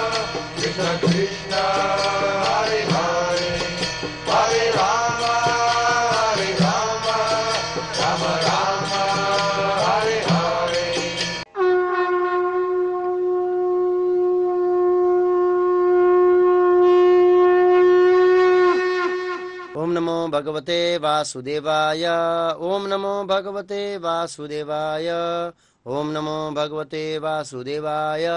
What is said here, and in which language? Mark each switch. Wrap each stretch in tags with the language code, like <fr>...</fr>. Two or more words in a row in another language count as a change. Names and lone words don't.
<sa>Krishna Hare Hare Hare Rama Rama Rama Hare Hare ॐ नमो भगवते वासुदेवाय. ॐ नमो भगवते वासुदेवाय. ॐ नमो भगवते वासुदेवाय.</sa>